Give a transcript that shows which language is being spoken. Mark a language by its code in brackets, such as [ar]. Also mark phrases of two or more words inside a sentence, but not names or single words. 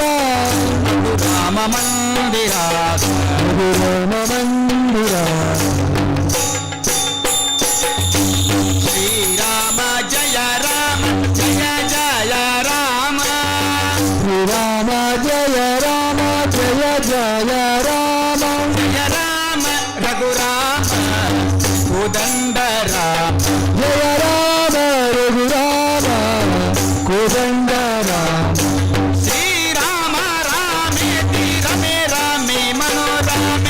[kn] ಅದು ರಾಮ ಮಂದಿರ, ಅದು ರಾಮ ಮಂದಿರ. [sa] ಶ್ರೀರಾಮ ಜಯ ರಾಮ ಜಯ ಜಯ ರಾಮ, ಶ್ರೀರಾಮ ಜಯ ರಾಮ ಜಯ ಜಯ ರಾಮ, ಜಯ ರಾಮ ರಘುರಾಮ ಕೋದಂಡ ರಾಮ, ಜಯ ರಾಮ ರಘುರಾಮ ಕೋದಂಡ ರಾಮ, ಶ್ರೀರಾಮ ರಾಮೇತಿ ರಮೇ ರಾಮೇ ಮನೋರಾಮೇ,